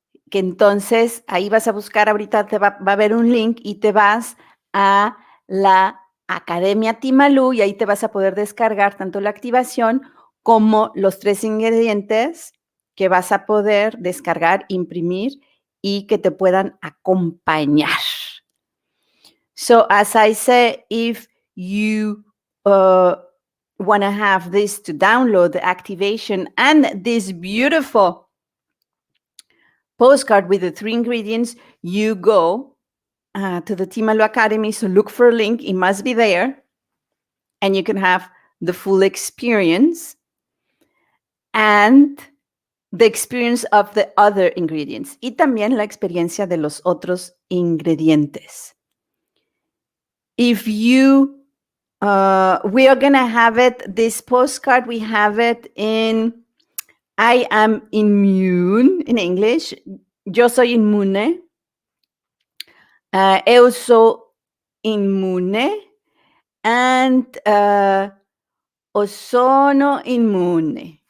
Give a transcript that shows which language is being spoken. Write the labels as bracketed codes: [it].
[es] que entonces ahí vas a buscar, ahorita va a haber un link y te vas a la Academia Timalú y ahí te vas a poder descargar tanto la activación como los 3 ingredientes que vas a poder descargar, imprimir y que te puedan acompañar. [en] So as I say, if you want to have this to download the activation and this beautiful postcard with the 3 ingredients, you go to the Timalu Academy. So look for a link. It must be there. And you can have the full experience and the experience of the other ingredients. [es] Y también la experiencia de los otros ingredientes. [en] If you, we are going to have it, this postcard, we have it in I am immune in English. [es] Yo soy inmune. [pt] Eu sou inmune and [it] sono inmune.